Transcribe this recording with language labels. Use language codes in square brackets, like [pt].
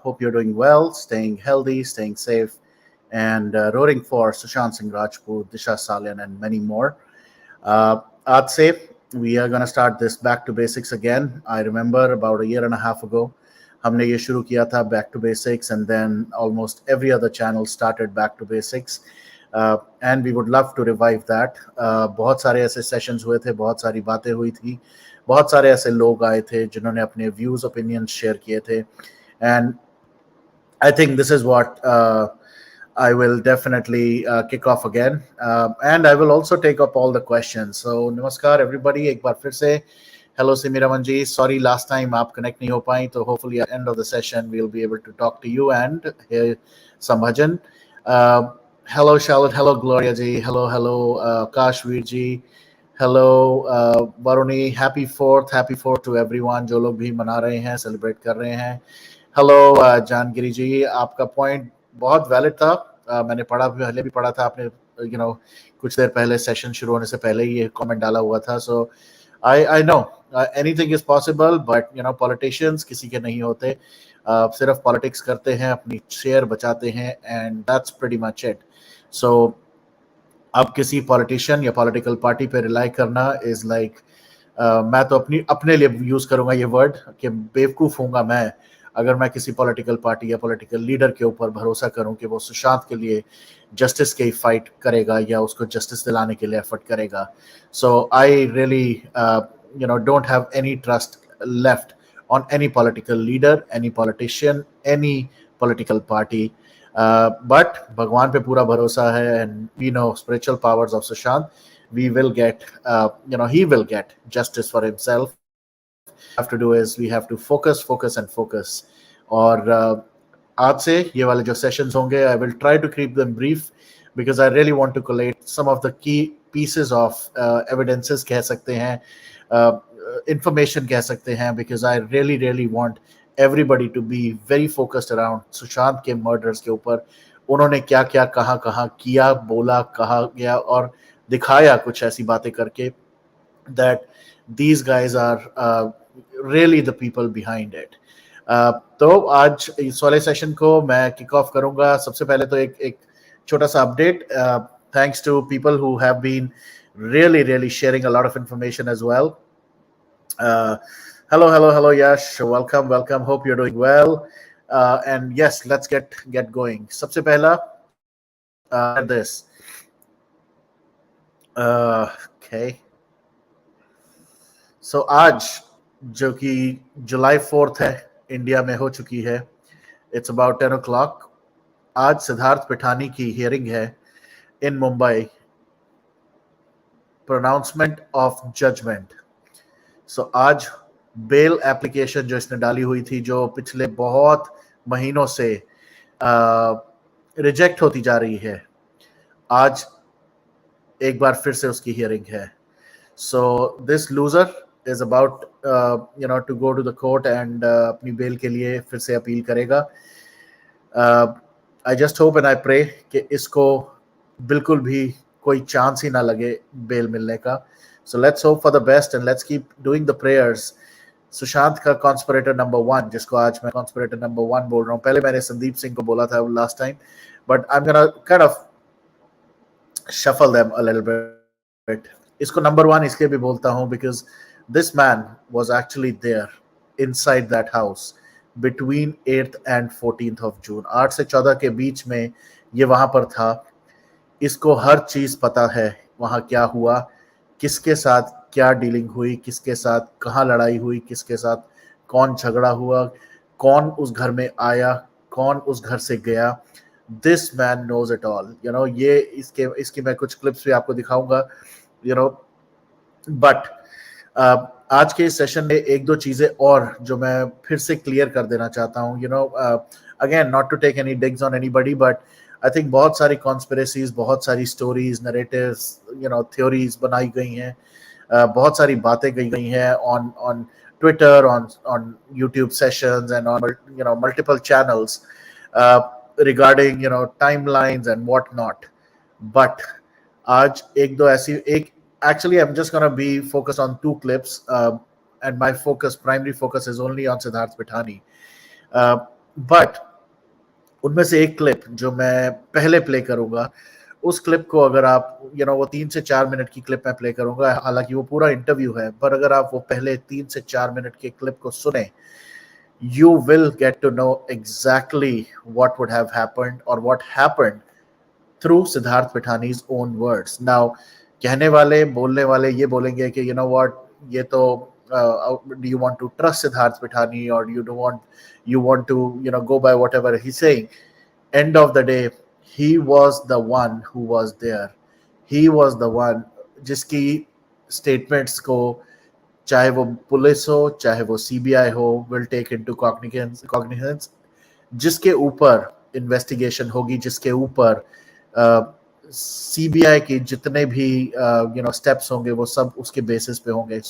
[en] Hope you're doing well, staying healthy, staying safe, and rooting for Sushant Singh Rajput, Disha Salian, and many more. I'd say we are going to start this Back to Basics again. I remember about a year and a half ago, [hi] हमने ये शुरू किया था [en] Back to Basics, and then almost every other channel started Back to Basics. And we would love to revive that. [hi] बहुत सारे ऐसे sessions हुए थे, बहुत सारी बातें हुई थी, बहुत सारे ऐसे लोग आए थे जिन्होंने अपने व्यूज ओपिनियंस शेयर किए थे. [en] And I think this is what I will definitely kick off again, and I will also take up all the questions. So namaskar everybody, [hi] एक बार फिर से [en] hello Simi Raman ji, sorry last time [hi] आप connect नहीं हो पाई, तो [en] hopefully at the end of the session we'll be able to talk to you and hear some bhajan. Hello Charlotte, hello Gloria ji, hello Kashveer ji, hello Varuni, happy 4th to everyone [hi] जो लोग भी मना रहे हैं, celebrate कर रहे हैं. Hello जानगिरी जी, आपका पॉइंट बहुत वैलिड था. मैंने पहले भी पढ़ा था, आपने कुछ देर पहले सेशन शुरू होने से पहले ही ये कमेंट डाला हुआ था. [en] so I know anything is possible, but politicians [hi] किसी के नहीं होते. सिर्फ पॉलिटिक्स करते हैं, अपनी शेयर बचाते हैं, [en] And that's pretty much it. [hi] सो अब किसी पॉलिटिशियन या पॉलिटिकल पार्टी पे रिलाई करना इज लाइक मैं तो अपने लिए यूज करूंगा ये वर्ड कि बेवकूफ हूंगा मैं अगर मैं किसी पॉलिटिकल पार्टी या पॉलिटिकल लीडर के ऊपर भरोसा करूं कि वो सुशांत के लिए जस्टिस के फाइट करेगा या उसको जस्टिस दिलाने के लिए एफर्ट करेगा. [en] So I really don't have any trust left on any political leader, any politician, any political party. But [hi] भगवान पे पूरा भरोसा है, [en] and we know spiritual powers of Sushant. We will get, he will get justice for himself. All we have to do is we have to focus and focus. [hi] और आज से ये वाले जो sessions होंगे, [en] I will try to keep them brief because I really want to collate some of the key pieces of evidences [hi] कह सकते हैं, [en] information कह सकते हैं, because I really want everybody to be very focused around [hi] Sushant के murders के ऊपर. उन्होंने क्या क्या कहाँ किया, बोला, कहा गया और दिखाया कुछ ऐसी बातें करके [en] that these guys are really the people behind it. [hi] तो आज इस वाले सेशन को मैं किक ऑफ करूंगा. सबसे पहले तो एक छोटा सा update. [en] Thanks to people who have been really sharing a lot of information as well. Hello Yash, welcome. Hope you're doing well. And yes, let's get going. [hi] सबसे पहला [en] this. Okay. So [hi] आज जो कि जुलाई 4th है, India में हो चुकी है. [en] It's about 10 o'clock. [hi] आज सिद्धार्थ पिठानी की हियरिंग है [en] In Mumbai. Pronouncement of judgment. [hi] So आज बेल एप्लीकेशन जो इसने डाली हुई थी, जो पिछले बहुत महीनों से रिजेक्ट होती जा रही है, आज एक बार फिर से उसकी हियरिंग है. [en] so this loser is about to go to the court and [hi] अपनी बेल के लिए फिर से अपील करेगा. [en] I just hope and I pray [hi] कि इसको बिल्कुल भी कोई चांस ही ना लगे बेल मिलने का. [en] So let's hope for the best and let's keep doing the prayers. [hi] Sushant का [en] conspirator number 1, [hi] जिसको आज मैं conspirator number 1 बोल रहा हूँ. पहले मैंने संदीप सिंह को बोला था [en] last time, but I'm gonna kind of shuffle them a little bit. [hi] इसको number 1 इसलिए भी बोलता हूँ [en] because this man was actually there inside that house between 8th and 14th of June. [hi] 8 से 14 के बीच में ये वहां पर था. इसको हर चीज पता है वहां क्या हुआ, किसके साथ क्या डीलिंग हुई, किसके साथ कहाँ लड़ाई हुई, किसके साथ कौन झगड़ा हुआ, कौन उस घर में आया, कौन उस घर से गया. [en] This man knows it all. [hi] ये इसकी मैं कुछ क्लिप्स भी आपको दिखाऊंगा. बट आज के इस सेशन में एक दो चीजें और जो मैं फिर से क्लियर कर देना चाहता हूँ. [en] again not to take any digs on anybody, but I think [hi] बहुत सारी कॉन्स्पिरेसीज, बहुत सारी स्टोरीज, नरेटिव्स, थ्योरीज बनाई गई हैं, बहुत सारी बातें गई हैं [en] on Twitter, on YouTube sessions and on multiple channels regarding timelines and what not. [hi] But आज एक [en] Actually, I'm just gonna be focused on two clips, and my primary focus is only on Siddharth Pithani. [hi] But उनमें से एक clip जो मैं पहले play करूंगा, उस क्लिप को अगर आप वो 3 से 4 मिनट की क्लिप मैं प्ले करूंगा, हालांकि वो पूरा इंटरव्यू है, पर अगर आप वो पहले 3 से 4 मिनट के क्लिप को सुने, [en] you will get to know exactly what would have happened or what happened through Siddharth Pithani's own words. Now, [hi] कहने वाले बोलने वाले ये बोलेंगे कि [en] what, [hi] ये तो [en] do you want to trust Siddharth Pithani, or you want to go by whatever he's saying. End of the day, he was the one who was there. He was the one [hi] जिसकी statements को, चाहे वो police हो चाहे वो CBI हो, [en] will take into cognizance, [hi] जिसके ऊपर इन्वेस्टिगेशन होगी, जिसके ऊपर सीबीआई की जितने भी स्टेप्स होंगे, वो सब उसके बेसिस पे होंगे.